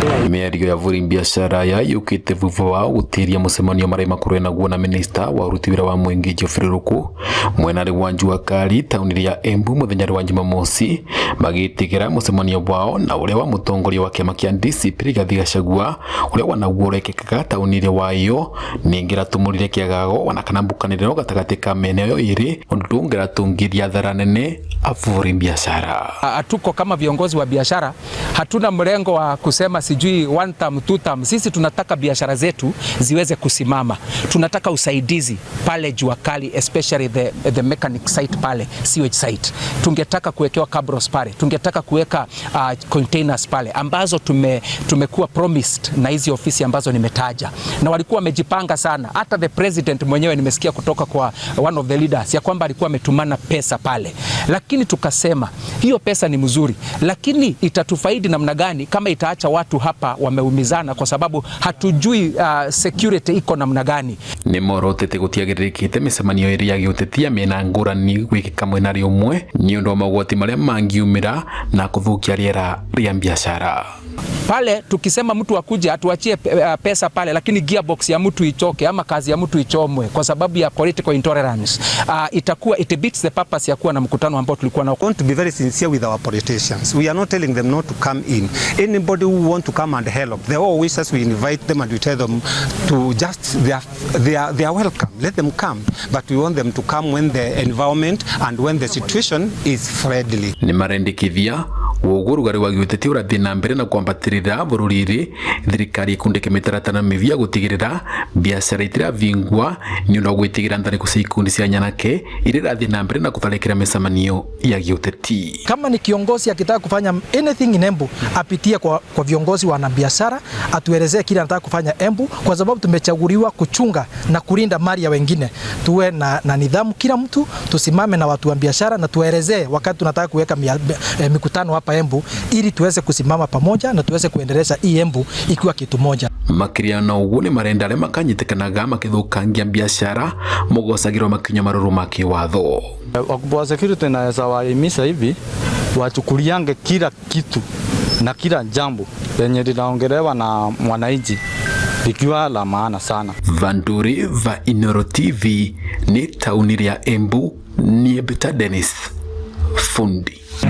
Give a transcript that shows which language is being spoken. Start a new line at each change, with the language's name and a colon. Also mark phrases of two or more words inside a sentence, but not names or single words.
Embu: Mĩario ya bũrũri biacara ya yũkĩte thutha wa gũtĩria mũcemanio marĩa makorwo naguo na minista wa ũruti wĩra wa mũingĩ Geoffrey Ruku mwenarĩ wa Juakali taũni ya Embu mũthenya wa Jumamosi magĩtigĩra mũcemanio wao na ũrĩa wa mũtongoria wa kĩama kĩa DCP Rigathĩ Gachagua ũrĩa wanaguo ũrekĩkaga taũni wayo ningĩ ratũmũrire kĩagago wanakana mbukanĩrĩro gatagatĩ ka mĩena ĩyo ĩrĩ ũndũ ũngĩratũngĩria hathara nene bũrũri biashara.
Swahili: Hatuko kama viongozi wa biashara, hatuna mrengo wa kusema sijui
English: one term, two term.
Swahili: Sisi tunataka biashara zetu ziweze kusimama. Tunataka usaidizi pale Juakali,
English: especially the mechanic site pale, sewage site.
Swahili: Tungetaka kuwekewa cabros pale. Tungetaka kuweka containers pale ambazo tumekuwa promised na hizi ofisi ambazo nimetaja. Na walikuwa wamejipanga sana. Hata
English: the president
Swahili: mwenyewe nimesikia kutoka kwa
English: one of the leaders
Swahili: ya kwamba alikuwa ametumana pesa pale. Lakini tukasema hiyo pesa ni mzuri, lakini itatufaidi namna gani kama itaacha watu hapa wameumizana kwa sababu hatujui security iko namna gani.
Embu: Ni morotete gutiagirikite micemanio iri ya giutetia mena ngurani gwikika mwenari umwe ni undu wa magwati maria mangiumira na kuthukia riera ria biashara.
Swahili: Pale tukisema mtu akuje atuachie pesa pale, lakini gearbox ya mtu ichoke ama kazi ya mtu ichomwe kwa sababu ya
English: political intolerance,
Swahili: itakuwa
English: it beats the purpose
Swahili: ya kuwa na mkutano ambao tulikuwa na.
English: Want to be very sincere with our politicians. We are not telling them not to come in. Anybody who want to come and help, they all wish us, we invite them and we tell them to just they are welcome. Let them come, but we want them to come when the environment and when the situation is friendly.
Embu: Ni marendikithia ũgũrugari wa gĩũteti ũrathiĩ na mbere na kwambatĩrĩra bũrũri-inĩ thirikari ikundĩke mĩtaratara mĩvia gũtigĩrĩra biacara itiravingwa nĩ ũndũ wa gwĩtigĩra tharĩko cia ikundi cia nyanake iria irathiĩ na mbere na kũtharĩkĩra mĩcemanio ya gĩũteti.
Swahili: Kama ni kiongozi akitaka kufanya
English: anything in Embu
Swahili: apitie kwa viongozi wana biashara, atuelezee kile anataka kufanya Embu, kwa sababu tumechaguliwa kuchunga na kulinda mali ya wengine. Tuwe na nidhamu, kila mtu tusimame na watu wa biashara na tuelezee wakati tunataka kuweka mikutano hapa Embu ili tuweze kusimama pamoja na tuweze kuendeleza hii Embu ikiwa kitu moja.
Embu: Makiria na ugu ni marenda arĩa makanyitikanaga makithukangia biashara mogocagirwo makinya maruru ma kiwatho.
Swahili: Wakubwa wa security naweza wahimiza hivi wachukuliange kila kitu na kila jambo lenye linaongelewa na mwananchi ikiwa la maana sana.
Embu: Vanduri va Inoro TV ni tauni ya Embu ni Beta Dennis Fundi.